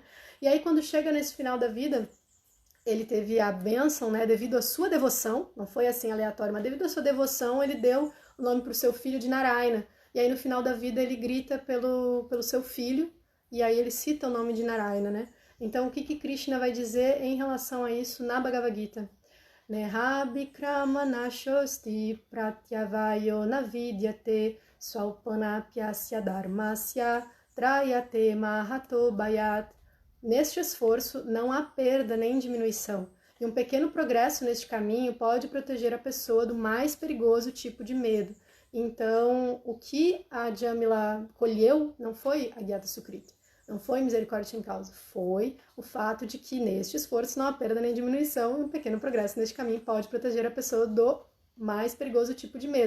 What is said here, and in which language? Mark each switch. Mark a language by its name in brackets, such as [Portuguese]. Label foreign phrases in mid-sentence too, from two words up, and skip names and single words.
[Portuguese] E aí quando chega nesse final da vida, ele teve a bênção, né? Devido à sua devoção, não foi assim aleatório, mas devido à sua devoção, ele deu o nome para o seu filho de Narayana. E aí no final da vida ele grita pelo seu filho, e aí ele cita o nome de Narayana, né? Então o que Krishna vai dizer em relação a isso na Bhagavad Gita? [Sanskrit] Nehabikrama nashosti pratyavayo navidyate swalpanapyasya dharmasya trayate mahato bayat. [Portuguese] Neste esforço não há perda nem diminuição, e um pequeno progresso neste caminho pode proteger a pessoa do mais perigoso tipo de medo. Então, o que a Jamila colheu não foi a [Sanskrit] Gyata Sukriti, [Portuguese] não foi misericórdia sem causa, foi o fato de que neste esforço não há perda nem diminuição, e um pequeno progresso neste caminho pode proteger a pessoa do mais perigoso tipo de medo.